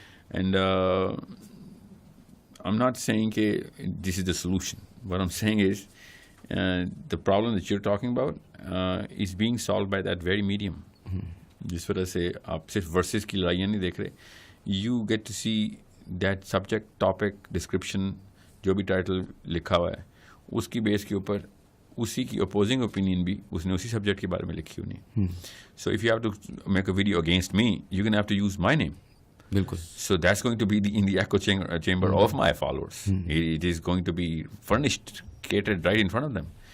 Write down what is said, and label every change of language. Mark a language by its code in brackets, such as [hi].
[en] And I'm not saying this is the solution. What I'm saying is the problem that you're talking about is being solved by that very medium. [ur] جس وجہ سے آپ صرف versus کی لڑائیاں نہیں دیکھ رہے. [en] You get to see that subject, topic, description, [ur] جو بھی ٹائٹل لکھا ہوا ہے اس کی بیس کے اوپر اسی کی اپوزنگ اوپینین بھی اس نے اسی سبجیکٹ کے بارے میں لکھی ہونی ہے. [en] So if you have to make a video against me you can have to use my name. [ur] بالکل. [en] So that's going to be in the echo chamber of my followers. It is going to be furnished, catered right in front of them.